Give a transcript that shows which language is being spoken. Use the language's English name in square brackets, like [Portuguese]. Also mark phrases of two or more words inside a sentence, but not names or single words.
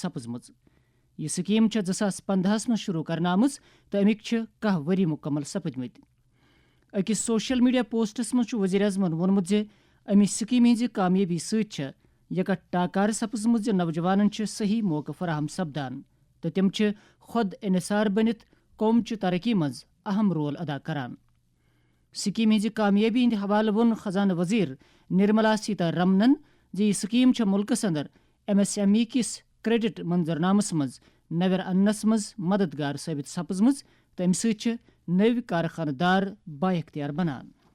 [Kashmiri] سپزمژ یہ سکیم 2015 مز شروع کرنہ آمٕژ تو امیک 10 ؤری مکمل سپدمت اکس [English] social media posts [Kashmiri] مز وزیر اعظمن وونمت زِ امہ سکیم ہز کامیابی ست یکٹ ٹاکار سپزمژ زِ نوجوانن صحیح موقع فراہم سپدان تو تم خود انحصار بنت قوم چہ ترقی مز اہم رول ادا کران سکیم ہز کامیابی ہند حوالہ وون خزانہ وزیر نرملا سیتارمنن زِ یہ سکیم ملکس اندر MSME کس کریڈٹ منظرنامس مز نویر انس مز مددگار ثابت سپزمژ تو امہ سۭتۍ نو کارخانہ دار با اختیار بنان